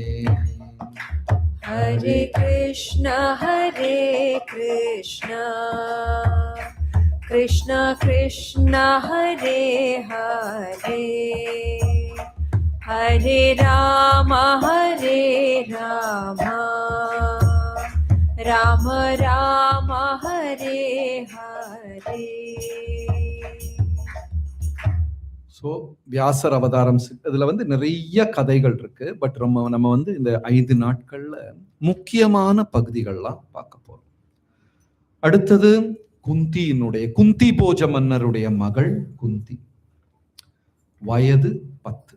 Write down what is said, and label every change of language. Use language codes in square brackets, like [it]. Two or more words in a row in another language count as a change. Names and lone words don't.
[sa] हरे कृष्ण कृष्ण कृष्ण हरे हरे हरे राम राम राम हरे हरे. [ta] ஸோ வியாசர் அவதாரம் இதுல நிறைய கதைகள் இருக்கு. பட் நம்ம இந்த 5 நாட்கள்ல முக்கியமான பகுதிகள்லாம் பார்க்க போறோம். அடுத்தது குந்தி போஜ மன்னருடைய மகள் குந்தி, வயது 10.